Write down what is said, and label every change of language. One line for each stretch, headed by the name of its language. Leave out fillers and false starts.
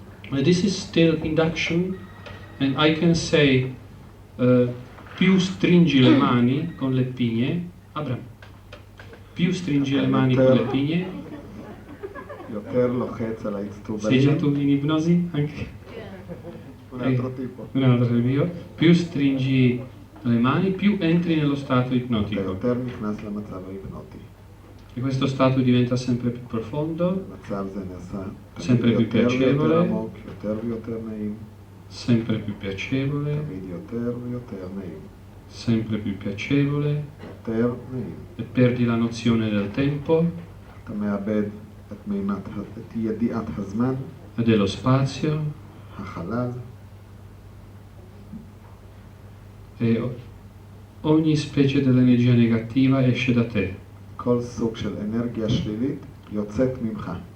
English: This is still induction, and I can say
Italian: più stringi le mani con le pigne, Abram, più stringi le mani con le pigne.
Hebrew: יותר לוחץ על
Italian: Sei
Hebrew: האצטרובלים.
Italian: già tu in ipnosi anche? Un altro tipo. Un altro io. Più stringi le mani, più entri nello stato ipnotico.
Hebrew: יותר נכנס למצב ההיפנוטי.
Italian: E questo stato diventa sempre più profondo,
Hebrew: המצב זה נעשה
Italian: sempre più
Hebrew: יותר ויותר
Italian: piacevole,
Hebrew: עמוק, יותר ויותר נעים,
Italian: sempre più piacevole,
Hebrew: תמיד יותר ויותר נעים,
Italian: sempre più piacevole,
Hebrew: יותר נעים.
Italian: e perdi la nozione del tempo
Hebrew: אתה מאבד את ידיעת הזמן,
Italian: e dello spazio,
Hebrew: החלל,
Italian: e ogni specie dell'energia negativa esce da te
Hebrew: כל סוג של אנרגיה שלילית יוצאת ממך.